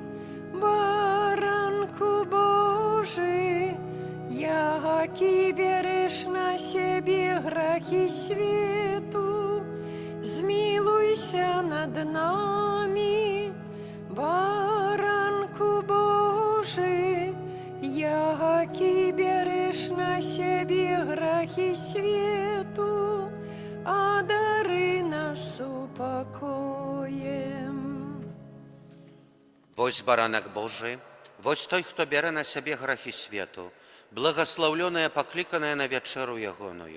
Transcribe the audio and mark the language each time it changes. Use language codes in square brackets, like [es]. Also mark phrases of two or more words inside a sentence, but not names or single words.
[uk] Баранку Божий, який береш на себе грахи свету, змилуйся над нами. Баранку Божий, який береш на себе грахи свету, одари нас упокоем. [be] Вось баранак Божий, вось той, хто бярэ на сябе грахі свету, благаслаўлёная, пакліканая на вячэру ягоную.